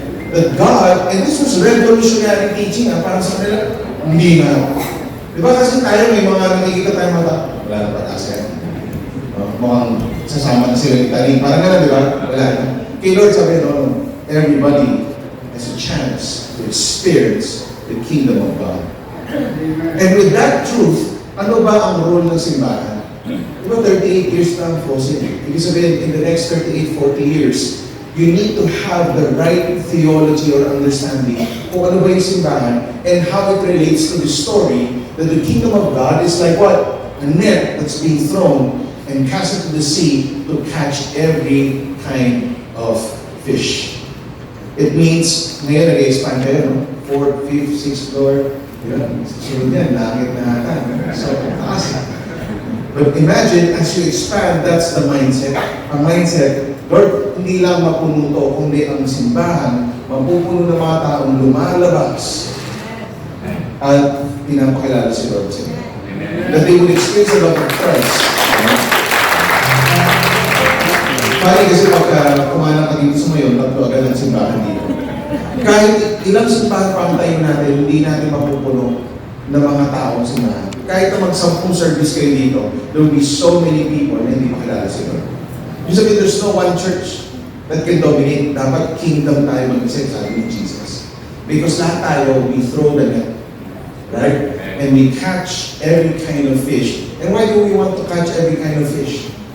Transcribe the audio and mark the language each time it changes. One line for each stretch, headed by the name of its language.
English: That God, and this was revolutionary teaching,
Filipino: parang sa kanila, hindi na. Diba kasi tayo may mga nakikita tayo mata, wala na pag-asa yan. Mukhang sasama na sila Italy. Parang gano'n, di ba? Wala na. Kay Lord sabi,
English: no, everybody has a chance to experience the kingdom of God. And with that truth,
Filipino: ano ba ang role ng simbahan? Diba 38 years lang, Fossil? Ibig sabihin,
English: in the next 38, 40 years, you need to have the right theology or understanding
Filipino: kung ano ba yung simbahan
English: and how it relates to the story that the kingdom of God is like what? A net that's being thrown and cast into the sea to catch every kind of fish. It means,
Filipino: ngayon nag-expand kayo, no? 4th, 5th, 6th floor, sunod yan, langit na ata. So, taas.
English: But imagine, as you expand, that's the mindset.
Filipino: Ang mindset, Lord, hindi lang mapuno to, kundi ang simbahan, mapupuno ng mga taong lumalabas at pinapakilala si Lord sa inyo.
English: That they would experience the love of Christ.
Filipino: Pari kasi pagka kumanan ka dito sa ngayon, tatlo agad ang simbahan dito. Kahit ilang simbahan pa ang tayo natin, hindi natin mapupuno ng mga taong simbahan. Kahit na mag-10 service kayo dito,
English: there will be so many people
Filipino: na hindi makilala si Lord. Yung sabihin,
English: there's no one church that can dominate.
Filipino: Dapat kingdom tayo mag-isip, sabi ni Jesus.
English: Because
Filipino: lahat tayo,
English: we throw the net. Right? And we catch every kind of fish. And why do we want to catch every kind of fish?